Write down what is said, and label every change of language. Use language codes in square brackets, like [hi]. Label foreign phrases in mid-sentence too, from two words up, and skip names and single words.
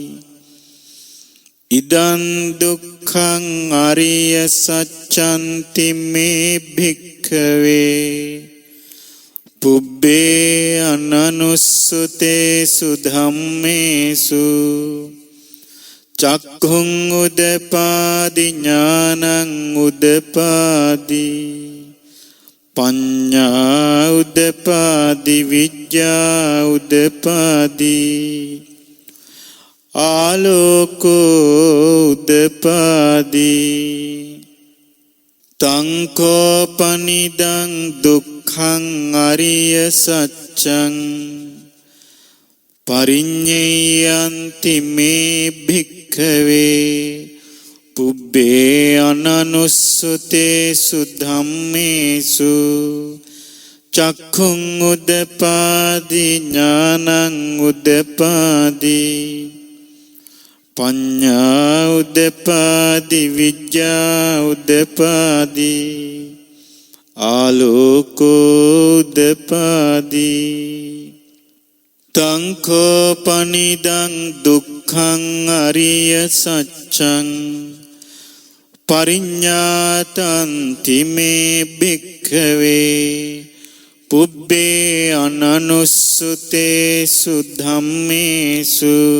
[pi] ඉදං දුක්ඛං අරිය සත්‍යන්ති මේ භික්ඛවේ පුබ්බේ අනනුස්සතේසු ධම්මේසු චක්ඛුං උදපාදි ඥානං උදපාදි පඤ්ඤා උදපාදි විද්‍යා උදපාදි ආලෝකෝ උදපාදි තං කෝපනිදං දුක්ඛං අරිය සත්‍යං පරිඤ්ඤයන්ති මේ භික්ඛවේ පුබ්බේ අනනුස්සතේසු ධම්මේසු චක්ඛුං උදපාදි ඥානං උදපාදි පඤ්ඤා උදපාදි විද්‍යා උදපාදි ආලෝකෝ උදපාදි තං කෝ පනිදං දුක්ඛං අරිය සත්‍යං පරිඤ්ඤාතන්ති මේ භික්ඛවේ පුබ්බේ අනනුස්සුතේසු ධම්මේසු